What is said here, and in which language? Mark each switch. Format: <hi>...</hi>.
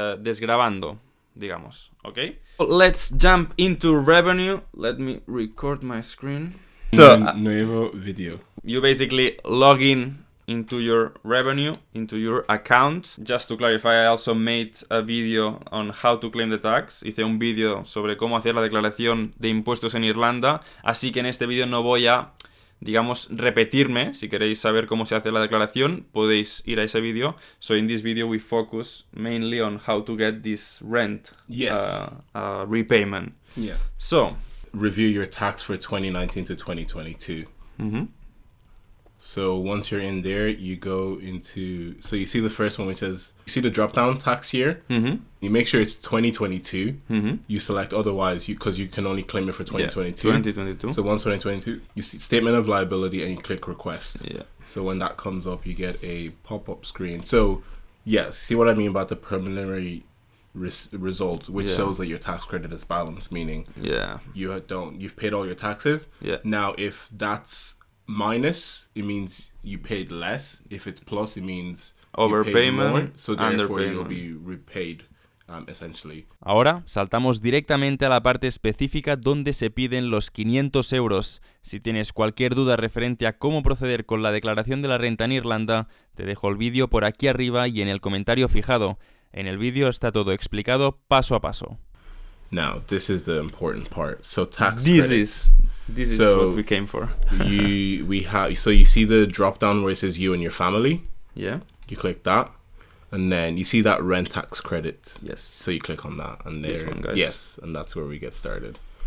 <es>desgrabando, digamos,</es> <en>okay? Let's jump into revenue. Let me record my screen.</en> <es>So, nuevo video.</es> <en>You basically log in into your revenue, into your account. Just to clarify, I also made a video on how to claim the tax.</en> <es>Hice un vídeo sobre cómo hacer la declaración de impuestos en Irlanda, así que en este vídeo no voy a, digamos, repetirme. Si queréis saber cómo se hace la declaración, podéis ir a ese vídeo.</es> <en>So in this video we focus mainly on how to get this rent repayment. Yeah. So, review your tax for 2019 to 2022. So once you're in there, you go into, so you see the first one which says, you see the drop down tax year? You make sure it's 2022. You select otherwise because you can only claim it for 2022. 2022. So once 2022, you see statement of liability and you click request. Yeah. So when that comes up, you get a pop-up screen. So yes, see what I mean about the preliminary result, which shows that your tax credit is balanced, meaning you've paid all your taxes. Now if that's minus, it means you paid less. If it's plus, it means overpayment, more, so therefore you'll be repaid. Essentially.</en> <es>Ahora saltamos directamente a la parte específica donde se piden los 500 euros. Si tienes cualquier duda referente a cómo proceder con la declaración de la renta en Irlanda, te dejo el vídeo por aquí arriba y en el comentario fijado. En el vídeo está todo explicado paso a paso.</es> <en>Now, this is the important part. So tax This credits. is what we came for. So you see the drop down where it says you and your family? Yeah. You click that. And then you see that rent tax credit. Yes. So you click on that, and there, and that's where we get started.</en>